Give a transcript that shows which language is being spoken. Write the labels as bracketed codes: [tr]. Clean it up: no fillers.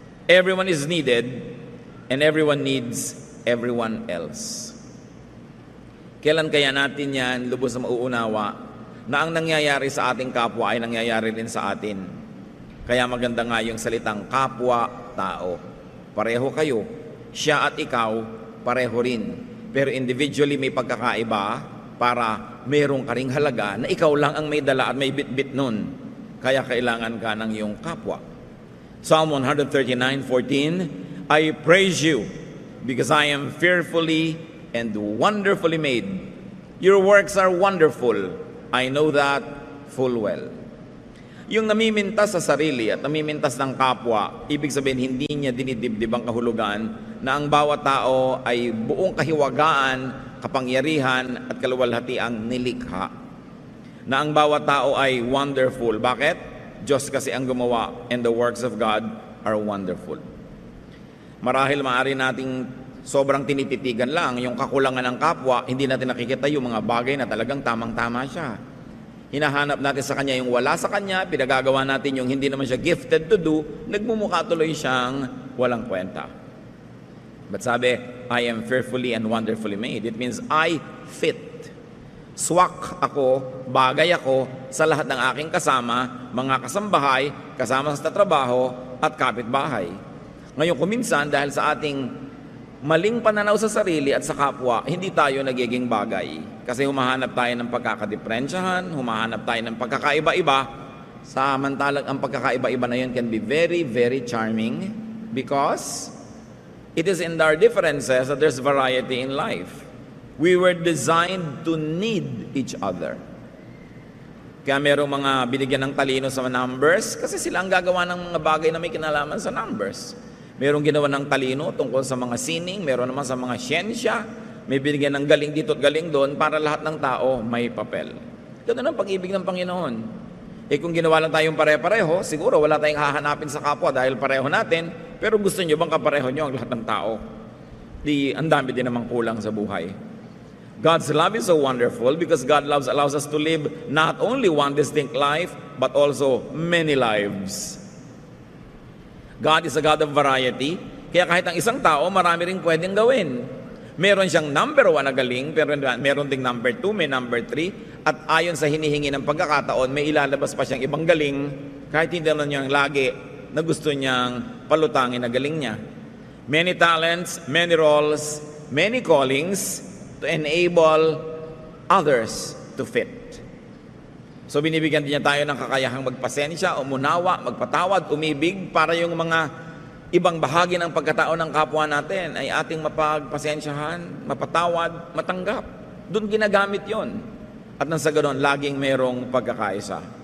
[en] Everyone is needed and everyone needs everyone else. [tl] Kailan kaya natin yan lubos na mauunawa na ang nangyayari sa ating kapwa ay nangyayari din sa atin? Kaya maganda nga yung salitang kapwa-tao. Pareho kayo. Siya at ikaw, pareho rin. Pero individually may pagkakaiba para merong karing halaga na ikaw lang ang may dala at may bit-bit nun. Kaya kailangan ka ng iyong kapwa. [en] Psalm 139:14, I praise you because I am fearfully and wonderfully made. Your works are wonderful. I know that full well. [tl] Yung namimintas sa sarili at namimintas ng kapwa, ibig sabihin hindi niya dinidibdib ang kahulugan na ang bawat tao ay buong kahiwagaan, kapangyarihan at kaluwalhatiang nilikha. Na ang bawat tao ay wonderful. Bakit? Diyos kasi ang gumawa [en] and the works of God are wonderful. [tl] Marahil maaari nating sobrang tinititigan lang yung kakulangan ng kapwa, hindi natin nakikita yung mga bagay na talagang tamang-tama siya. Hinahanap natin sa kanya yung wala sa kanya, pinagagawa natin yung hindi naman siya [en] gifted to do, [tl] nagmumukha tuloy siyang walang kwenta. But sabi, [en] I am fearfully and wonderfully made. It means I fit. [tl] Swak ako, bagay ako sa lahat ng aking kasama, mga kasambahay, kasama sa trabaho at kapitbahay. Ngayon kuminsan dahil sa ating maling pananaw sa sarili at sa kapwa, hindi tayo nagiging bagay. Kasi humahanap tayo ng pagkakadiferensyahan, humahanap tayo ng pagkakaiba-iba. Samantalang ang pagkakaiba-iba na yun [en] can be very, very charming because it is in our differences that there's variety in life. We were designed to need each other. [tl] Kaya merong mga binigyan ng talino sa numbers kasi sila ang gagawa ng mga bagay na may kinalaman sa numbers. Merong ginawa ng talino tungkol sa mga sining, meron naman sa mga siyensya, may binigyan ng galing dito at galing doon para lahat ng tao may papel. Ganun ang pag-ibig ng Panginoon. Kung ginawa lang tayong pare-pareho, siguro wala tayong hahanapin sa kapwa dahil pareho natin, pero gusto nyo bang kapareho nyo ang lahat ng tao? Ang dami din namang kulang sa buhay. [en] God's love is so wonderful because God allows us to live not only one distinct life, but also many lives. God is a God of variety, [tl] kaya kahit ang isang tao, marami ring pwedeng gawin. Meron siyang number 1 na galing, pero meron ding number 2, may number 3, at ayon sa hinihingi ng pagkakataon, may ilalabas pa siyang ibang galing, kahit hindi naman niyang lagi na gusto niyang palutangin na galing niya. [en] Many talents, many roles, many callings to enable others to fit. [tl] So binibigyan din niya tayo ng kakayahang magpasensya, umunawa, magpatawad, umibig para yung mga ibang bahagi ng pagkatao ng kapwa natin ay ating mapagpasensyahan, mapatawad, matanggap. Doon ginagamit yon. At nang sa ganoon, laging merong pagkakaisa.